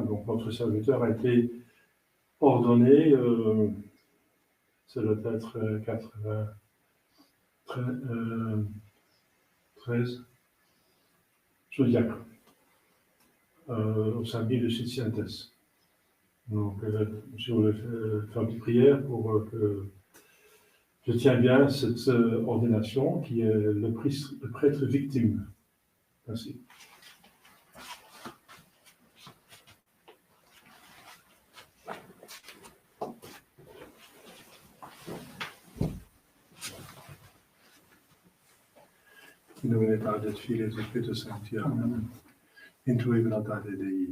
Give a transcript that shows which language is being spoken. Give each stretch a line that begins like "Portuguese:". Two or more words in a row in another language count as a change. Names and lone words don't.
French: Donc, notre serviteur a été ordonné, ça doit être 13 zodiaques, au samedi de Sitientes. Donc, je voulais faire une petite prière pour que je tiens bien cette ordination qui est le prêtre victime. Merci.
Latin: In nomine Patris et Filii et Spiritus Sancti. Amen. Intui veritate Dei.